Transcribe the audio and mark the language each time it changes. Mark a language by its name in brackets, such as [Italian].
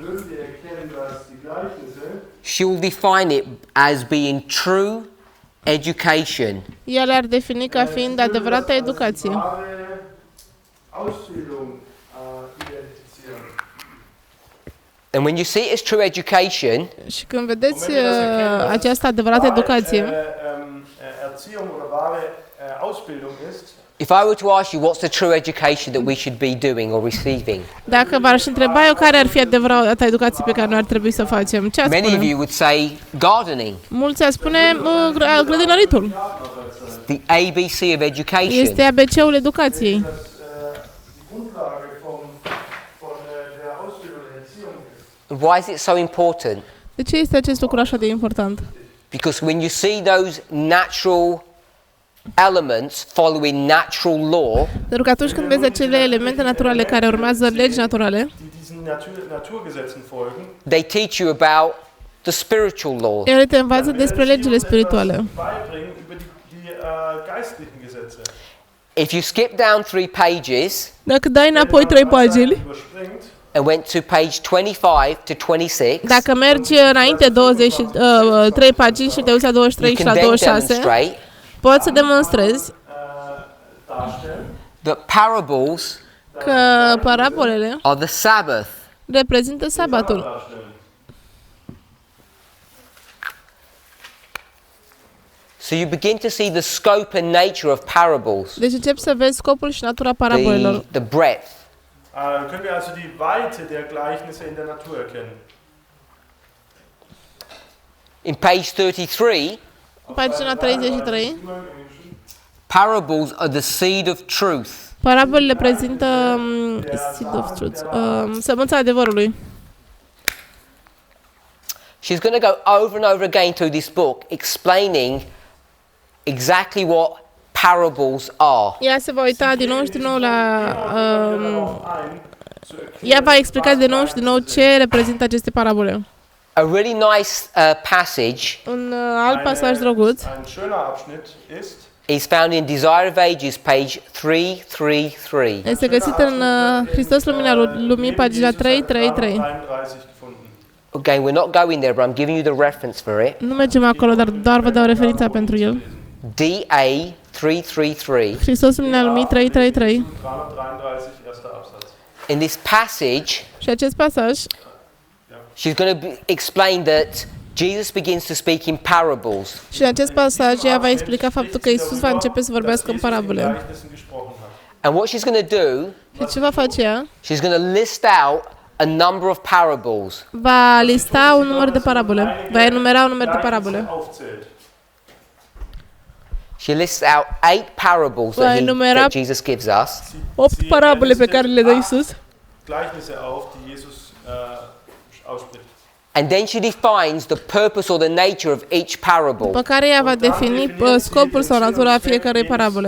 [German] würden wir erkennen, dass die Gleichnisse [English] she'll define it as being true education. [Romanian] ele ar defini ca fiind adevărata educație. [German] wahre Ausbildung identifizieren. [English] And when you see it as true education, [Romanian] Și când vedeți această adevărată educație, [German] Erziehung oder wahre Ausbildung ist, [English] if I were to ask you what's the true education that we should be doing or receiving, [Romanian] dacă v-aș întreba eu care ar fi adevărata educație pe care noi ar trebui să o facem, ce ați [English] many of [Romanian] spune? [English] you would say gardening, [Romanian] Mulți ar spune grădinăritul. [English] the ABC of education. [Romanian] Este ABC-ul educației. [German] die Grundlage von der Ausbildung und Erziehung ist. [English] And why is it so important? [Romanian] De ce este acest lucru așa de important? [English] Because when you see those natural elements following natural law, [Romanian] Pentru că atunci când vezi acele elemente naturale care urmează legi naturale, [German] die diesen Naturgesetzen folgen, [English] they teach you about the spiritual law. [Romanian] ele te învață despre legile spirituale. [German] beibringen über die geistlichen Gesetze. [English] If you skip down 3 pages [Romanian] Dacă dai înapoi 3 pagini, [German] Überspringt, [English] and went to page 25 to 26, [Romanian] dacă mergi înainte 3 pagini și te uiți la 23 [English] you [Romanian] și [English] can [Romanian] la [English] then [Romanian] 26, [English] demonstrate [Romanian] poți să demonstrezi [German] darstellen, [English] that parables [Romanian] că parabolele [English] are the Sabbath. [Romanian] reprezintă sabatul. [German] darstellen. [English] So you begin to see the scope and nature of parables, [Romanian] Deci începi să vezi scopul și natura parabolelor. [English] the breadth. [German] Können wir also die Weite der Gleichnisse in der Natur erkennen. [English] In page 33, [Romanian] Pagina 33, [English] parables are the seed of truth. [Romanian] parabolele prezintă [English] seed of truth, [Romanian] sămânța adevărului. [English] She's going to go over and over again through this book explaining exactly what parables are. [Romanian] Ea se va uita din nou și din nou la... [German] Ein, zu erklären, [Romanian] ea va explica din nou și din nou ce reprezintă aceste parabole. [English] A really nice passage [Romanian] Un alt pasaj drăguț [German] ein schöner Abschnitt ist, [English] is found in Desire of Ages, page 333. [Romanian] este găsit în Hristos Lumina Lumii, pagina 333. [German] 33 gefunden. [English] Again, we're not going there, but I'm giving you the reference for it. [Romanian] Nu mergem acolo, dar doar vă dau referința pentru el. [English] DA 333. [Romanian] Hristos Lumina Lumii 333. [German] 333, erster Absatz. [English] In this passage, [Romanian] Și acest pasaj [English] she's going to explain that Jesus begins to speak in parables. [Romanian] și în acest pasaj ea va explica faptul că Isus va începe să vorbească în parabole. [German] Gleichnissen gesprochen hat. [English] And what she's going to do, [Romanian] Și ce va face ea? [English] she's going to list out a number of parables. [Romanian] Va lista un număr de parabole. Va enumera un număr de parabole. [German] Aufzählt. [English] She lists out 8 parables that Jesus gives us. [Romanian] 8 parabole pe care le dă Isus. [German] Gleichnisse auf, die Jesus ausspricht. [English] And then she defines the purpose or the nature of each parable. [Romanian] După care ea va defini scopul sau natura fiecărei parabole.